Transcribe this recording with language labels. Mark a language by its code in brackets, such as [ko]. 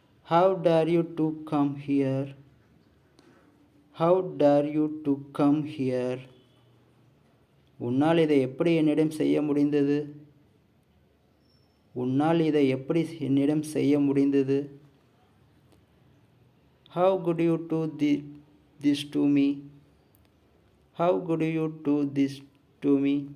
[en] How dare you to come here? How dare you to come here? [ta] உன்னால் இதை எப்படி என்னிடம் செய்ய முடிந்தது? உன்னால் இதை எப்படி என்னிடம் செய்ய முடிந்தது? [en] How could you do this to me? How could you do this to me?